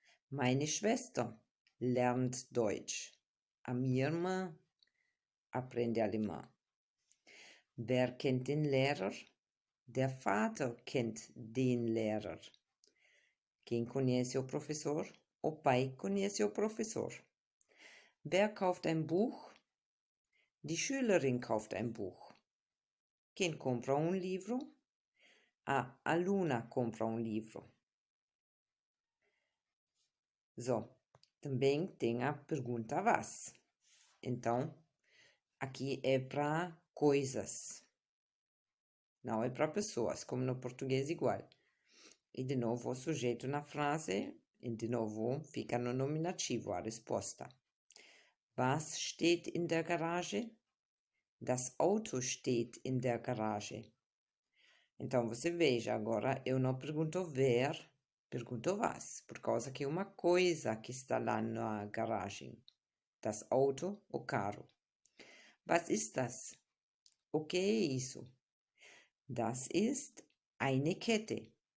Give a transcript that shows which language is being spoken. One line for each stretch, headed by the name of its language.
German: Meine Schwester lernt Deutsch.
Portuguese: A minha irmã aprende alemão.
German: Wer kennt den Lehrer? Der Vater kennt den Lehrer.
Portuguese: Quem conhece o professor? O pai conhece o professor.
German: Wer kauft ein Buch? Die Schülerin kauft ein Buch.
Portuguese: Quem compra um livro? A aluna compra um livro. Também tem a pergunta was. Então, aqui é para coisas. Não é para pessoas, como no português igual. E de novo o sujeito na frase, e de novo fica no nominativo a resposta.
German: Was steht in der Garage? Das Auto steht in der Garage.
Portuguese: Então você veja, agora eu não pergunto wer, pergunto was, por causa que é uma coisa que está lá na garagem.
German: Das Auto,
Portuguese: o carro.
German: Was ist das?
Portuguese: O que é isso?
German: Das ist eine Kette.